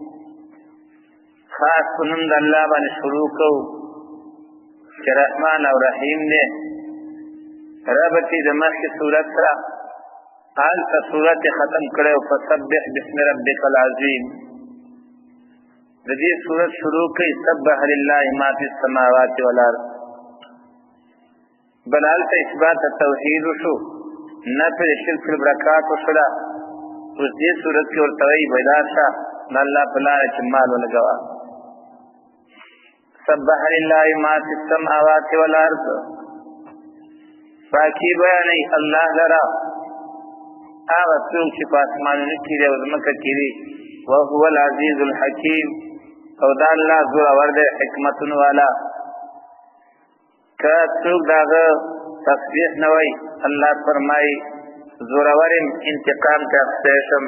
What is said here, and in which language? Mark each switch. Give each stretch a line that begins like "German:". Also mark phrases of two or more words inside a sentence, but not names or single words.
Pashto: خاص نوم د الله باندې شروع کو چې رحمان او رحیم دی. ربطی د مخکې صورت سره هلته صورت ختم کړی او
Arabic: فسبح باسم ربک العظیم.
Pashto: د دې صورت شروع کوي
Arabic: سبح لله ما فی السماوات والارض.
Pashto: بل هلته اثبات توحید شو نفی شرک البرکات شو. اوس دې صورت کې ورته وایي بیدار شه د الله په لاره کې مال ولګوه.
Arabic: سبح لله ما فی السماوات والارض.
Pashto: پاکی بیانوي الله لرا هغه څوک چې په اسمانونو کې دی او ځمکه کې دی.
Arabic: وهو العزیز الحکیم.
Pashto: او دا الله زورور دی حکمتون والا. که څوک داغه تسبیح نه وایي الله فرمایي زورور انتقام ته اختی شم.